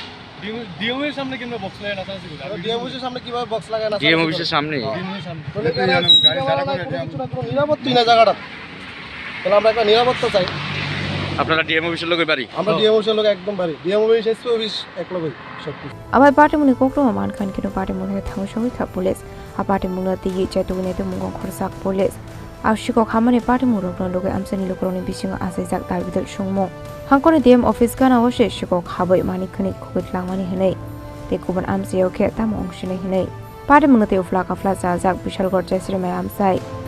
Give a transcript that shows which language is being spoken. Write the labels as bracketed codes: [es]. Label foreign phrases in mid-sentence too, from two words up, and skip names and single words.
[bn] ডিএমের সামনে কিংবা বক্স লাগায় নাচানাচি করে ডিএম অফিসের সামনে কিভাবে বক্স লাগায় না ডিএম অফিসের সামনে ডিএমের সামনে কোনো নিরাপত্তাই না জায়গাটা তাহলে আমরা একটা নিরাপত্তা চাই আপনারা ডিএম অফিসের লোকের বাড়ি আমরা ডিএম অফিসের লোক একদম বাড়ি [en] DM office SP office [bn] এক লোকই সব কিছু [trp] Abai Patimung Koktwma Mankhe kino Patimung Thaio Sogwikha police a Patimung ti Chaitugune to Mungong Khorang police Aichugo Khamani Patimung rokno loge Amchaini lokroni bisingo asajak dalbidal sungmo Hangkoni [en] DM office [trp] gana Nogo Sikok Habwi Khunwi Twlangjakmani hinai te kuban Amchaio khe tamong shine hinai Patimung te uflaka flasa jak Bishramganj Chesrimai Amchaio